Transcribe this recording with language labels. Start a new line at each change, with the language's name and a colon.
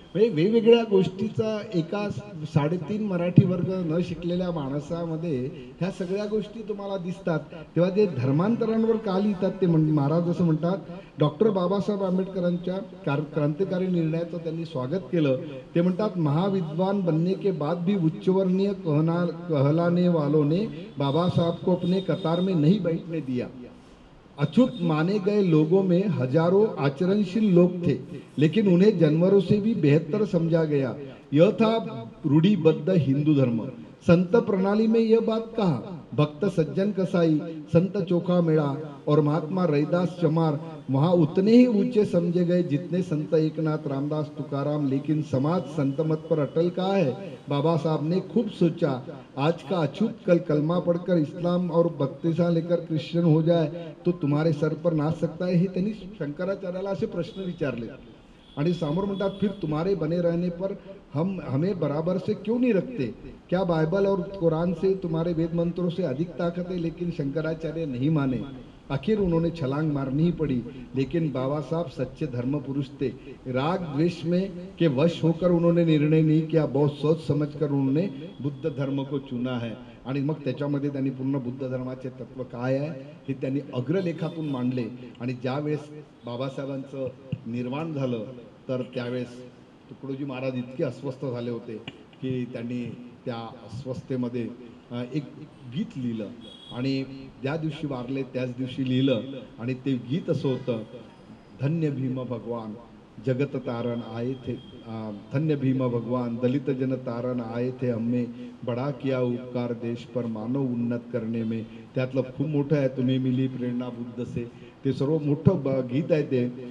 Marathi: म्हणजे वेगवेगळ्या गोष्टीचा एका 3.5 मराठी वर्ग न शिकलेल्या माणसामध्ये ह्या सगळ्या गोष्टी तुम्हाला दिसतात. तेव्हा ते धर्मांतरांवर का लिहितात ते महाराज असं म्हणतात, डॉक्टर बाबासाहेब आंबेडकरांच्या क्रांतिकारी निर्णयाचं त्यांनी स्वागत केलं. ते म्हणतात,
Hindi: महाविद्वान बनने के बाद भी उच्चवर्णीय कहलाने वालों ने बाबा साहब को अपने कतार में नहीं बैठने दिया. अछूत माने गए लोगों में हजारों आचरणशील लोग थे, लेकिन उन्हें जानवरों से भी बेहतर समझा गया. यह था रूढ़िबद्ध हिंदू धर्म. संत प्रणाली में यह बात कहा, भक्त सज्जन कसाई, संत चोखा मेड़ा और महात्मा रैदास चमार वहां उतने ही ऊंचे समझे गए जितने संत एकनाथ रामदास तुकाराम. लेकिन समाज संत मत पर अटल कहा है. बाबा साहब ने खूब सोचा, आज का अछूत कल कलमा पढ़कर इस्लाम और बत्तीसा लेकर क्रिश्चियन हो जाए तो तुम्हारे सर पर नाच सकता है.
Marathi: हे त्यांनी शंकराचार्याला असे प्रश्न विचारले आणि समोर म्हणतात,
Hindi: फिर तुम्हारे बने रहने पर हम हमें बराबर से क्यों नहीं रखते. क्या बाइबल और कुरान से तुम्हारे वेद मंत्रों से अधिक ताकत है. लेकिन शंकराचार्य नहीं माने. आखिर उन्होंने छलांग मारनी ही पड़ी. लेकिन बाबा साहब सच्चे धर्म पुरुष थे. राग द्वेष में के वश होकर उन्होंने निर्णय नहीं किया, बहुत सोच समझकर उन्होंने बुद्ध धर्म को चुना है.
Marathi: आणि मग त्याच्यामध्ये त्यांनी पूर्ण बुद्ध धर्माचे तत्व काय आहे हे त्यांनी अग्रलेखातून मांडले. आणि ज्यावेळेस बाबासाहेबांचं निर्माण झालं तर त्यावेळेस तुकडोजी महाराज इतके अस्वस्थ झाले होते की त्यांनी त्या अस्वस्थतेमध्ये एक गीत लिहिलं आणि ज्या दिवशी वारले त्याच दिवशी लिहिलं. आणि ते गीत असं होतं,
Hindi: धन्य भीम भगवान जगत तारण आए थे, धन्य भीम भगवान दलित जन तारण आए थे, हमने बड़ा किया उपकार देश पर मानव उन्नत करने में.
Marathi: त्यातलं खूप मोठं आहे, तुम्ही
Hindi: मिली प्रेरणा बुद्ध से,
Marathi: ते सर्व मोठं गीत आहे ते.